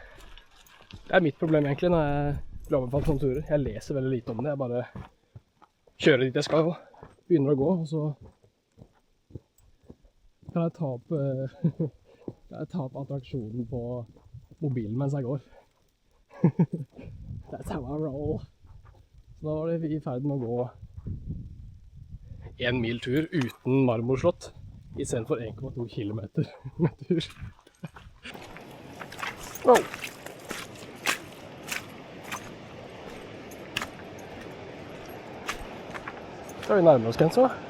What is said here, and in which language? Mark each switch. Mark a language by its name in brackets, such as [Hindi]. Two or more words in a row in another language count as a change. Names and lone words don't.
[Norwegian] Det er mitt problem egentlig når jeg blir anbefalt sånne turer. Jeg leser veldig lite om det. Jeg bare kjører dit jeg skal og begynner å gå, og så kan jeg ta opp attraksjonen på mobilen mens jeg går. [English] That's how I roll. [Norwegian] Så da var vi i ferd med å gå 1 mil tur uten marmorslott, i stedet for 1,2 kilometer med tur. Wow. Skal vi nærme oss, Kenzo?